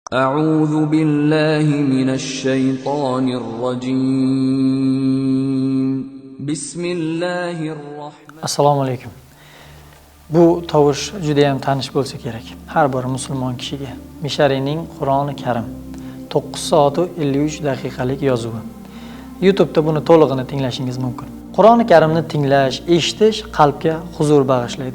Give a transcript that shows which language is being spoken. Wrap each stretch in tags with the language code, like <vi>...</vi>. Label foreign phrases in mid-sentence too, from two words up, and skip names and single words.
<ar>أعوذ بالله من الشيطان الرجيم بسم الله الرحمن</ar> <uz>Assalomu alaykum. Bu tovush juda ham tanish bo'lsa kerak. Har bir musulmon kishiga. Misharining Qur'oni Karim 9 soat 53 daqiqalik yozuvi. YouTube'da buni to'lig'ini tinglashingiz mumkin. Qur'oni Karimni tinglash, eshitish qalbga huzur bag'ishlaydi.</uz>